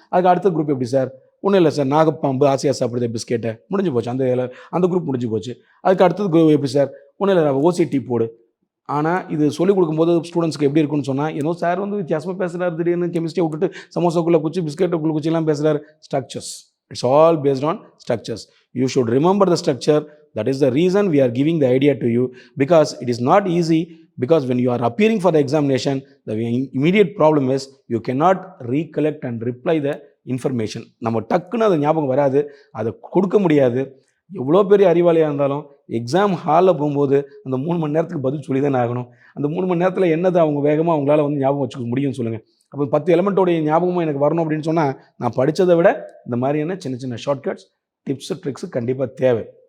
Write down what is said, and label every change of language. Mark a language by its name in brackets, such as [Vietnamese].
[Tamil] அதுக்கு அடுத்த குரூப் எப்படி சார்? ஒன்றும் இல்லை சார், நாகப்பாம்பு ஆசையாக சாப்பிடுது பிஸ்கெட்டை, முடிஞ்சு போச்சு. அந்த குரூப் முடிஞ்சு போச்சு. அதுக்கு அடுத்தது குரூப் எப்படி சார்? ஒன்றும் இல்லை, OCT போடு. ஆனால் இது சொல்லிக் கொடுக்கும்போது ஸ்டூடெண்ட்ஸ்க்கு எப்படி இருக்குன்னு சொன்னால், ஏதோ சார் வந்து வித்தியாசமாக பேசுகிறார், திடீர்னு கெமிஸ்ட்ரியை விட்டுட்டு சமோசாக்குள்ளே குச்சி பிஸ்கெட்டுக்குள்ளே குச்சிலாம் பேசுகிறார். [English] Structures, it's all based on structures. You should remember the structure. That is the reason we are giving the idea to you, because it is not easy, because when you are appearing for the examination, the immediate problem is you cannot recollect and reply the information. [Tamil] நம்ம டக்குன்னு அது ஞாபகம் வராது, அதை கொடுக்க முடியாது. எவ்வளோ பெரிய அறிவாளியாக இருந்தாலும் எக்ஸாம் ஹாலில் போகும்போது அந்த 3 மணி நேரத்துக்கு பதில் சொல்லி தானே ஆகணும். அந்த 3 மணி நேரத்தில் என்னது அவங்க வேகமாக அவங்களால வந்து ஞாபகம் வச்சுக்க முடியும்னு சொல்லுங்கள். அப்போ 10 எலமெண்ட்டோடைய ஞாபகமும் எனக்கு வரணும் அப்படின்னு சொன்னால், நான் படித்ததை விட இந்த மாதிரியான சின்ன சின்ன ஷார்ட்கட்ஸ், டிப்ஸு, ட்ரிக்ஸு கண்டிப்பாக தேவை.